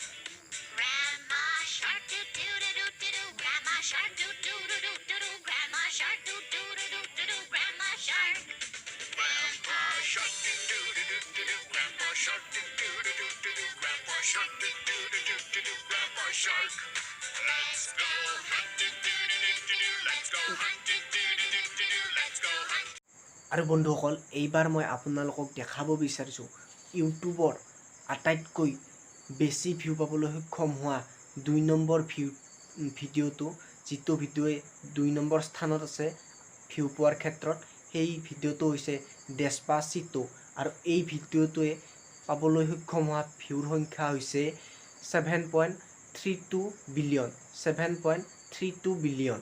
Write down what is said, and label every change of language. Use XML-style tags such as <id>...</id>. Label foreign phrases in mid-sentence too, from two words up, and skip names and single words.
<en>Grandma shark, grandma shark, grandma shark, grandma shark. Grandpa shark, grandpa shark, grandpa shark, grandpa shark. Let's go hunt, let's go hunt, let's go hunt.</en> <as>আৰু বন্ধুসকল, এইবাৰ মই আপোনালোকক দেখাব বিচাৰিছোঁ ইউটিউবৰ আটাইতকৈ বেছি ভিউ পাবলৈ সক্ষম হোৱা 2 নম্বৰ ভিডিঅ'টো, যিটো ভিডিঅ'য়ে 2 নম্বৰ স্থানত আছে ভিউ পোৱাৰ ক্ষেত্ৰত। সেই ভিডিঅ'টো হৈছে ডেছপাচিটো, আৰু এই ভিডিঅ'টোৱে পাবলৈ সক্ষম হোৱা ভিউৰ সংখ্যা হৈছে 7.32 বিলিয়ন।</as>